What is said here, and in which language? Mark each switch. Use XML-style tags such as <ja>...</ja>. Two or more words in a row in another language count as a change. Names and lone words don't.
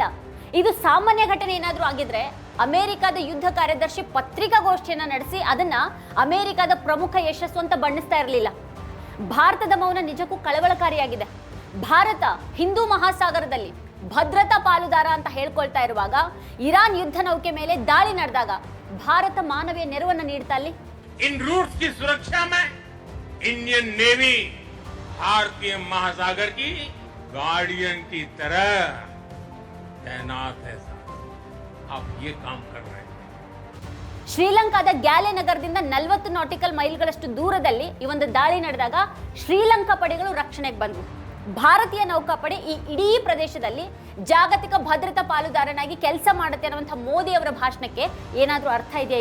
<kn>ಇದು ಸಾಮಾನ್ಯ ಘಟನೆ ಏನಾದರೂ ಆಗಿದ್ರೆ ಅಮೆರಿಕದ ಯುದ್ಧ ಕಾರ್ಯದರ್ಶಿ ಪತ್ರಿಕಾಗೋಷ್ಠಿಯನ್ನ ನಡೆಸಿ ಅದನ್ನ ಅಮೆರಿಕದ ಪ್ರಮುಖ ಯಶಸ್ಸು ಅಂತ ಬಣ್ಣಿಸ್ತಾ ಇರಲಿಲ್ಲ. ಭಾರತದ ಮೌನ ನಿಜಕ್ಕೂ ಕಳವಳಕಾರಿಯಾಗಿದೆ. ಭಾರತ ಹಿಂದೂ ಮಹಾಸಾಗರದಲ್ಲಿ ಭದ್ರತಾ ಪಾಲುದಾರ ಅಂತ ಹೇಳ್ಕೊಳ್ತಾ ಇರುವಾಗ ಇರಾನ್ ಯುದ್ಧ ನೌಕೆ ಮೇಲೆ ದಾಳಿ ನಡೆದಾಗ ಭಾರತ ಮಾನವೀಯ ನೆರವನ್ನು ನೀಡ್ತಾ ಅಲ್ಲಿ</kn> <hi>इन रूट्स की सुरक्षा में इंडियन नेवी भारतीय महासागर की गार्डियन की तरह तैनात है साहब. आप ये काम कर रहे हैं.</hi> <kn>ಶ್ರೀಲಂಕಾದ ಗ್ಯಾಲೆ ನಗರದಿಂದ 40 ನಾಟಿಕಲ್ ಮೈಲ್ಗಳಷ್ಟು ದೂರದಲ್ಲಿ ಈ ಒಂದು ದಾಳಿ ನಡೆದಾಗ ಶ್ರೀಲಂಕಾ ಪಡೆಗಳು ರಕ್ಷಣೆಗೆ ಬಂದವು. ಭಾರತೀಯ ನೌಕಾಪಡೆ ಈ ಇಡೀ ಪ್ರದೇಶದಲ್ಲಿ ಜಾಗತಿಕ ಭದ್ರತಾ ಪಾಲುದಾರನಾಗಿ ಕೆಲಸ ಮಾಡುತ್ತೆ ಅನ್ನುವಂಥ ಮೋದಿ ಅವರ ಭಾಷಣಕ್ಕೆ ಏನಾದರೂ ಅರ್ಥ ಇದೆಯಾ?</kn>